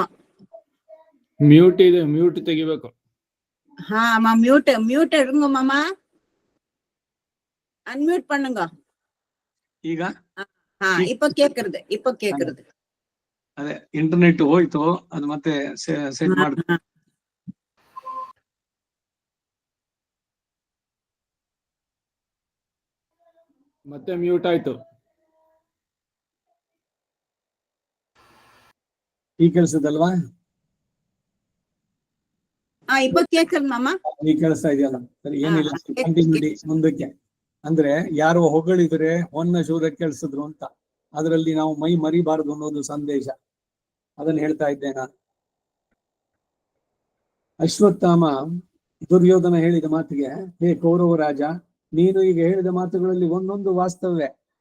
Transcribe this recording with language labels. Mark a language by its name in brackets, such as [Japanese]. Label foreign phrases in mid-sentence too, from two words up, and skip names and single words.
[Kannada] ಮ್ಯೂಟ್ ಇದೆ, ಮ್ಯೂಟ್ ತೆಗಿಬೇಕು. ಹಾ ಅಮ್ಮ, [Tamil] மியூட் எடுங்க மாமா, அன்மியூட் பண்ணுங்க. [Kannada] ಈಗ [Tamil] இப்ப கேக்குறது. [Kannada] ಅದೇ ಇಂಟರ್ನೆಟ್ ಹೋಯ್ತು, ಅದು ಮತ್ತೆ ಸೆಟ್ ಮಾಡ. ಮತ್ತೆ ಮ್ಯೂಟ್ ಆಯ್ತು. ಈ ಕೆಲ್ಸದಲ್ವಾ? [Tamil] இப்ப கேக்குது மாமா. [Kannada] ಈ ಕೇಳಿಸ್ತಾ ಇದೆಯಲ್ಲ? ಸರಿ, ಏನಿಲ್ಲ, ಕಂಟಿನ್ಯೂಟಿ ಮುಂದಕ್ಕೆ. ಅಂದ್ರೆ ಯಾರೋ ಹೊಗಳಿದ್ರೆ ಹೊನ್ನ ಶೂರ ಕೇಳಿಸಿದ್ರು ಅಂತ, ಅದರಲ್ಲಿ ನಾವು ಮೈ ಮರಿಬಾರದು ಅನ್ನೋದು ಸಂದೇಶ. ಅದನ್ನ ಹೇಳ್ತಾ ಇದ್ದೆ ನಾನು. ಅಶ್ವತ್ಥಾಮ ದುರ್ಯೋಧನ ಹೇಳಿದ ಮಾತಿಗೆ, ಹೇ ಕೌರವ ರಾಜ, ನೀನು ಈಗ ಹೇಳಿದ ಮಾತುಗಳಲ್ಲಿ ಒಂದೊಂದು ವಾಸ್ತವವೇ.